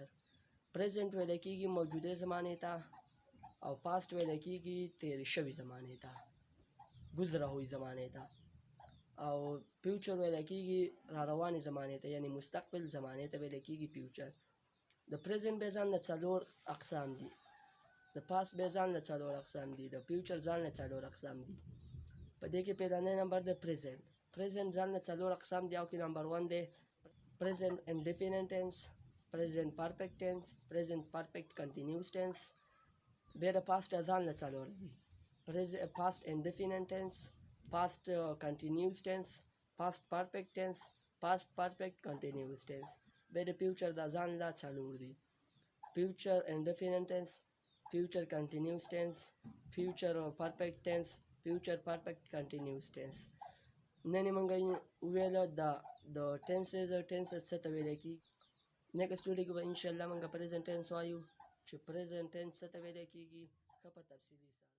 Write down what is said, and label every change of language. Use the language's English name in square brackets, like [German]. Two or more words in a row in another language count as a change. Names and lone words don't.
[Pashto] پریزنټ ویلی کېږي موجوده زمانې ته، او پاسټ ویلی کېږي تیرې شوي زمانې ته، [Urdu] گذره ہوئی [Pashto] زمانې ته، او فیوچر ویلی کېږي را روانې زمانې ته، یعنی مستقبل زمانې ته ویلی کېږي فیوچر. د پریزنټ بیا ځان له څلور اقسام دي. د پاسټ بیا ځان له څلور اقسام دي. د فیوچر ځان له څلور اقسام دي. په دې کې پیلانی نمبر دی پریزنټ. پریزنټ ځان له څلور اقسام دي او کې نمبر 1 دی [English] present indefinite tense, present perfect tense, present perfect continuous tense. [Pashto] بیا د past ځان له څلور دي. [English] past indefinite tense, past continuous tense, past perfect tense, past perfect continuous tense. [Pashto] بیا د future د ځان له څلور دي. [English] future indefinite tense, future continuous tense, future perfect tense, future perfect continuous tense. [Pashto] نن یې موږ وویله د ټینسز څه ته ویلی کېږي. [English] next video [Pashto] کې به انشاءالله موږ [English] present tense [Pashto] وایو چې [English] present tense [Pashto] څه ته ویلی کېږي ښه په تفصیلي سره.